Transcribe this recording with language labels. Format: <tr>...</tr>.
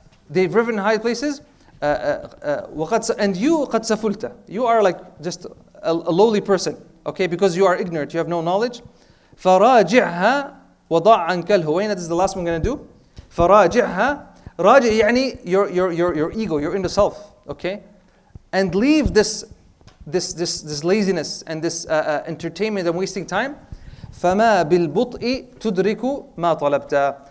<en>They've driven in high places, and you</en> <ar>قد سفلت.</ar> <en>You are just a lowly person, okay, because you are ignorant, you have no knowledge.</en> <ar>فراجعها وضع عنك الهوينة.</ar> <en>This is the last one I'm going to do.</en> <ar>فراجعها. راجع يعني</ar> <en>your ego, your inner self, okay? And leave this laziness and this entertainment and wasting time.</en> <ar>فما بالبطء تدرك ما طلبت.</ar>